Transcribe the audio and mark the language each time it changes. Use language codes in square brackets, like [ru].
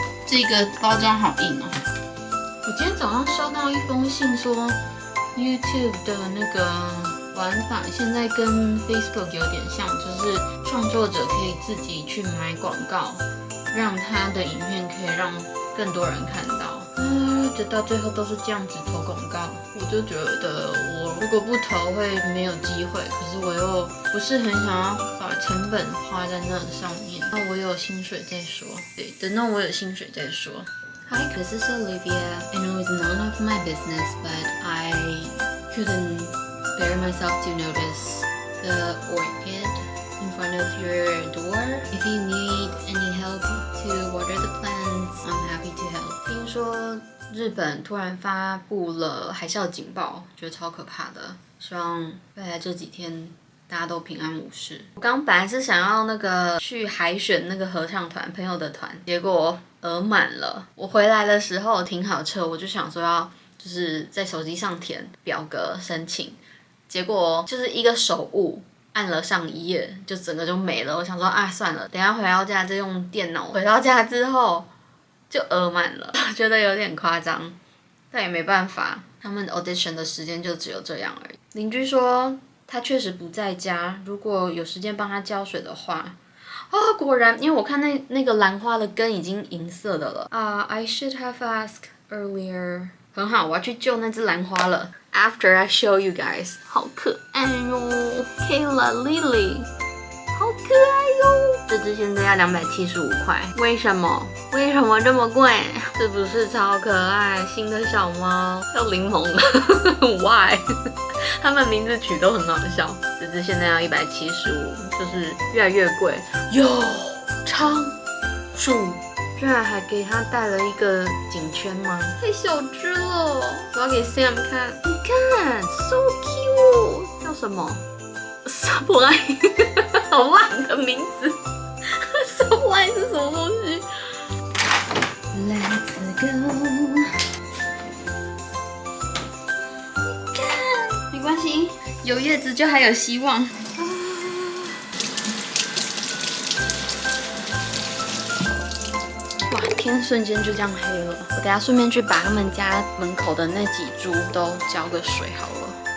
[zh] 这个包装好硬哦。我今天早上收到一封信说 YouTube 的那个玩法现在跟 Facebook 有点像，就是创作者可以自己去买广告，让他的影片可以让更多人看到。就到最后都是这样子投广告，我就觉得我如果不投会没有机会，可是我又不是很想要把成本花在那上面。那我有薪水再说，对，等到我有薪水再说。 [en] Hi, this is Olivia. I know it's none of my business, but I couldn't spare myself to notice the orchid in front of your door. If you need any help to water the plants, I'm happy to help. [zh] 听说日本突然发布了海啸警报，觉得超可怕的。希望未来这几天大家都平安无事。我刚本来是想要那个去海选那个合唱团朋友的团，结果额满了。我回来的时候停好车，我就想说要就是在手机上填表格申请，结果就是一个手误，按了上一页就整个就没了。我想说啊算了，等一下回到家再用电脑。回到家之后就额满了，觉得有点夸张，但也没办法，他们 audition 的时间就只有这样而已。邻居说他确实不在家，如果有时间帮他浇水的话，果然，因为我看那个兰花的根已经银色的了 [en] I should have asked earlier。 [zh] 很好，我要去救那只兰花了。 [en] After I show you guys， [zh] 好可爱哟 [en] ，Kayla Lily， [zh] 好可爱哟！这只现在要275块，为什么？为什么这么贵？是不是超可爱？新的小猫叫柠檬， [en] Why？ [zh] 它们名字取都很好笑。这只现在要175，就是越来越贵。有仓鼠。居然还给它戴了一个颈圈吗？太小只了，我要给 Sam 看。你看 ， [en] so cute， [zh] 叫什么 ？Supply， 好烂的名字。 Supply 是什么东西 ？ [en] Let's go。 [zh] 看，没关系，有叶子就还有希望。哇，天瞬间就这样黑了。我等下顺便去把他们家门口的那几株都浇个水好了。